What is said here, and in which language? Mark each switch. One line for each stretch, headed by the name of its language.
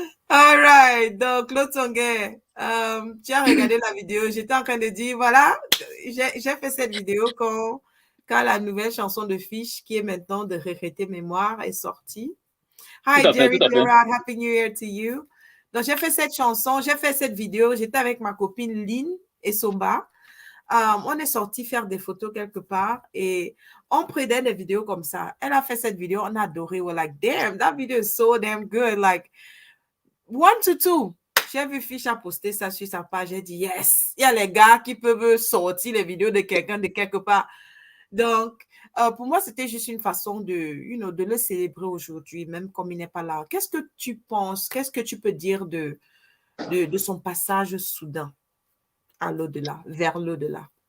English: All right,
French: donc Claude Songuet, tu as regardé la vidéo. J'étais en train de dire, voilà, j'ai fait cette vidéo quand la nouvelle chanson de Fish, qui est maintenant de Regretter Mémoire, est sortie.
English: Hi, Jerry Gerard, Happy New Year to you.
French: Donc, j'ai fait cette chanson, j'ai fait cette vidéo. J'étais avec ma copine Lynn et Somba. On est sorti faire des photos quelque part et on prenait des vidéos comme ça. Elle a fait cette vidéo, on a adoré.
English: We're like, damn, that video is so damn good. Like, 1 to 2.
French: J'ai vu Fish a posté ça sur sa page. J'ai dit, yes, il y a les gars qui peuvent sortir les vidéos de quelqu'un de quelque part. Donc, pour moi, c'était juste une façon de le célébrer aujourd'hui, même comme il n'est pas là. Qu'est-ce que tu penses? Qu'est-ce que tu peux dire de son passage soudain à l'au-delà, vers l'au-delà?